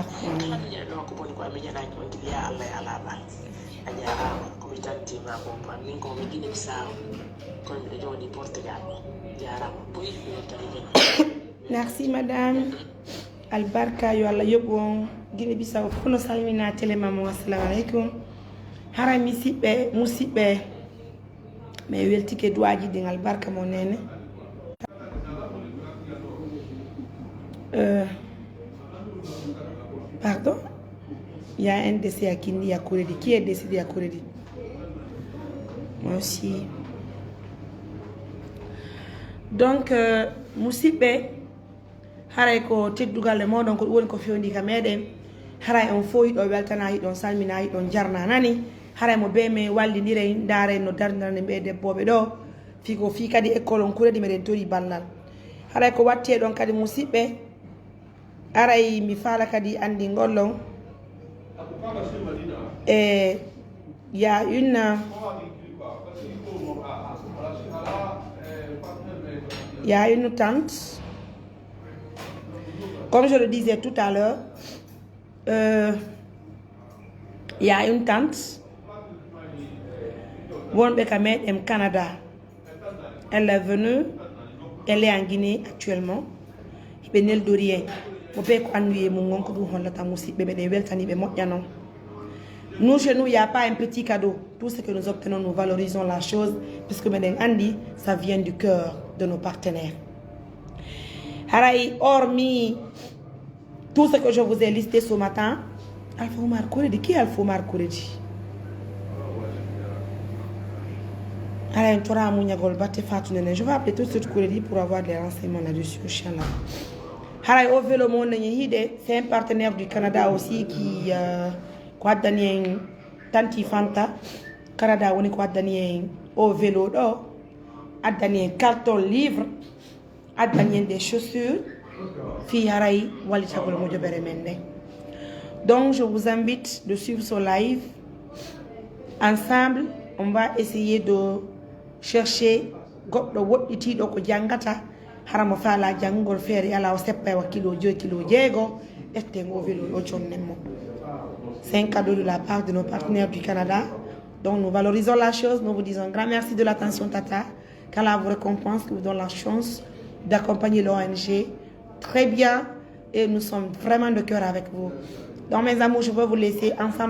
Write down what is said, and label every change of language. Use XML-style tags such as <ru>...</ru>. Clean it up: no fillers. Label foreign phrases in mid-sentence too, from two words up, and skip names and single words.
<ff>kala miñana ɗo ko boni ko a miñanaki on gili ya allah e alaɓal a jarama komi tantima bobo am min komi guine bisaw kono miɗo jooɗi portugal jarama boyi mi weltanimino</ff> <fr>merci madame</fr> <ff>albarka yo allah yoɓu on guine bisaw fof no salmina télé mamo</ff> <ar>assalamu aleykum</ar> <ff>hara misiɓɓe musidɓe mais weltike duwaji ɗin albarka mo nene</ff> <fr>pardon il y a un décès à Kindi à Koredi. Qui est décédé à Koredi? Moi aussi.</fr> <ff>Donc musidɓe haray ko teddugal e moɗon ko ɗum woni ko fewndi ka meɗen haray on fo yiɗo weltana yiɗon salmina yiɗon jarna nani haray mo be min wallidire ndaare no dardirane ɓe debboɓe ɗo fiko fi kadi école on kuredi meɗen tori ballal haray ko watte ɗon kadi musidɓe aray mi faala kadi andi gollon</ff> <fr>et il y a une tante comme je le disais tout à l'heure il y a une tante</fr> <ff>wonɓe ka meɗen Canada</ff> <fr>elle est venue elle est en Guinée actuellement</fr> <ff>hiɓe neldori en mo be ko anduye mum gonko ɗum hollata musidɓe meɗen weltaniɓe moƴƴa noon.</ff> <fr>Nous, chez nous, il n'y a pas un petit cadeau. Tout ce que nous obtenons, nous valorisons la chose, puisque</fr> <ff>Meden Andi,</ff> <fr>ça vient du cœur de nos partenaires. Harai, hormis tout ce que je vous ai listé ce matin, Alpha Omar Koredi, qui est Alpha Omar Koredi? Harai, je vais appeler tout de suite Koredi pour avoir des renseignements là-dessus, Inch'Allah. Harai, au vélo, c'est un partenaire du Canada aussi qui...</fr> <ff>ko addani en tanti fanta Canada woni ko addani en o vélo ɗo addani en carton livre addani en</ff> <fr>des chaussures</fr> <ff>fi haray wallitagol mojobere men nde.</ff> <fr>Donc je vous invite de suivre ce live ensemble.</fr> <ff>On va essayer de chercher goɗɗo woɗɗitiɗo ko jangata haramo faala janngol feere ala o seppa e wakkilo 2 kilo jeego etten o vélo ɗo jonnen mo.</ff> <fr>C'est un cadeau de la part de nos partenaires du Canada. Donc nous valorisons la chose. Nous vous disons un grand merci de l'attention Tata. Qu'Allah vous récompense, que vous donne la chance d'accompagner l'ONG. Très bien. Et nous sommes vraiment de cœur avec vous. Donc mes amours, je vais vous laisser ensemble.</fr>